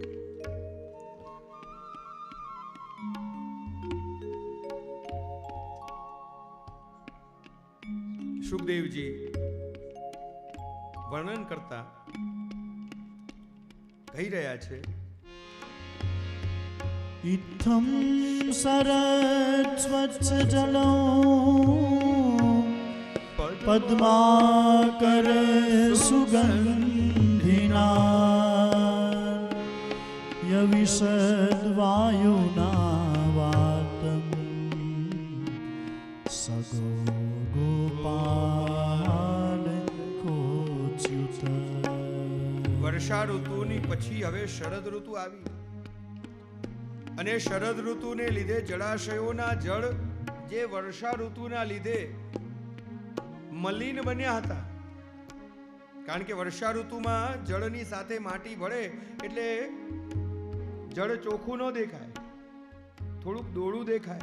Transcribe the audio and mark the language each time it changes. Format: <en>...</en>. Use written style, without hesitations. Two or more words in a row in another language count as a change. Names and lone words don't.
<gu>સુખદેવજી વર્ણન કરતા કહી રહ્યા છે,</gu> <sa>इत्थं सरत् स्वच्छ जलो पद्माकर सुगन्धिना यविशद्वायुना वातं सगो गोपाल कोच्युत.</sa> <gu>વર્ષા ઋતુની પછી હવે શરદ ઋતુ આવી. અને શરદ ઋતુને લીધે જળાશયોના જળ જે વર્ષા ઋતુના લીધે મલિન બન્યા હતા, કારણ કે વર્ષા ઋતુમાં જળની સાથે માટી ભળે એટલે જળ ચોખ્ખું ન દેખાય, થોડુંક દોડું દેખાય.</gu>